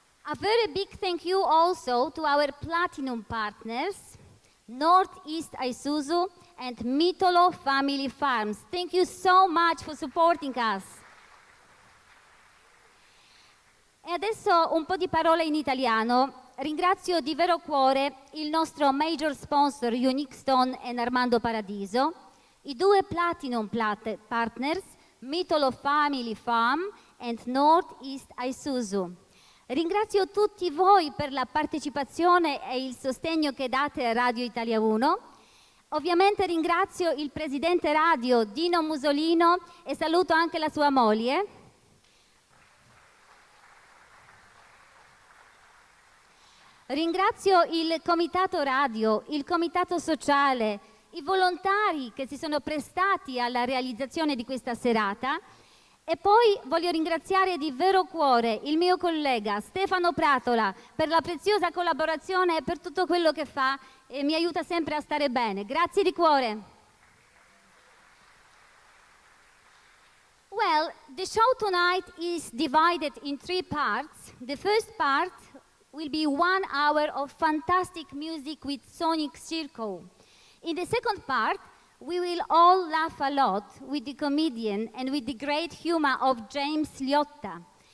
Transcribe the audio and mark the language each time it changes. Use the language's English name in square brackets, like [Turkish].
[English] A very big thank you also to our platinum partners, Northeast Isuzu and Mitolo Family Farms. Thank you so much for supporting us. [Italian] E adesso un po' di parole in italiano. Ringrazio di vero cuore il nostro major sponsor Unique Stone e Armando Paradiso, i due platinum partners Mitolo Family Farm and Northeast Isuzu. Ringrazio tutti voi per la partecipazione e il sostegno che date a Radio Italia Uno. Ovviamente ringrazio il presidente radio Dino Musolino e saluto anche la sua moglie. Ringrazio il comitato radio, il comitato sociale, i volontari che si sono prestati alla realizzazione di questa serata e poi voglio ringraziare di vero cuore il mio collega Stefano Pratola per la preziosa collaborazione e per tutto quello che fa e mi aiuta sempre a stare bene. Grazie di cuore. [English] Well, the show tonight is divided in three parts. The first part will be 1 hour of fantastic music with Sonic Circle. In the second part, we will all laugh a lot with the comedian and with the great humor of James Liotta.